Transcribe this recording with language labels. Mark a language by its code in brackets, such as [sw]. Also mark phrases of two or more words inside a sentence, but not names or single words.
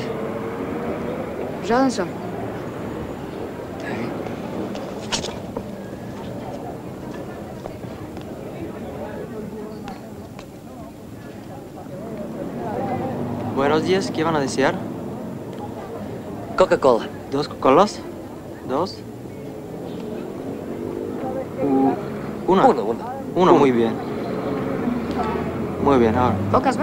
[bg] Жаден съм. [es] Buenos días, ¿qué van a desear? [bg] Кока-кола. [es] ¿Dos Coca-Colas? ¿Dos? Una. Una, muy bien. Muy bien, ahora. [bg] Какво казва?